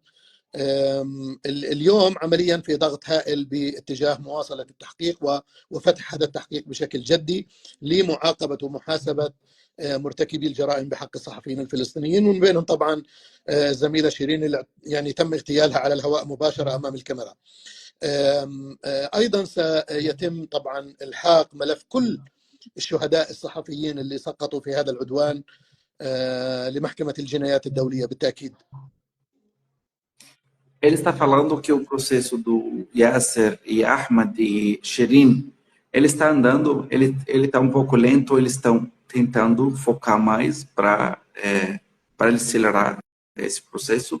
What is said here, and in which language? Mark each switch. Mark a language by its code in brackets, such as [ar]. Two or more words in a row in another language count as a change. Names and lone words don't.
[ar] اليوم عمليا في ضغط هائل باتجاه مواصلة التحقيق وفتح هذا التحقيق بشكل جدي لمعاقبة ومحاسبة مرتكبي الجرائم بحق الصحفيين الفلسطينيين، ومن بينهم طبعا زميلة شيرين اللي يعني تم اغتيالها على الهواء مباشرة أمام الكاميرا. أيضا سيتم طبعا إلحاق ملف كل الشهداء الصحفيين اللي سقطوا في هذا العدوان لمحكمة الجنايات الدولية بالتأكيد. [pt] Ele está falando que o processo do Yasser e Ahmad e Shirin, ele está andando, ele está um pouco lento, eles estão tentando focar mais para acelerar esse processo.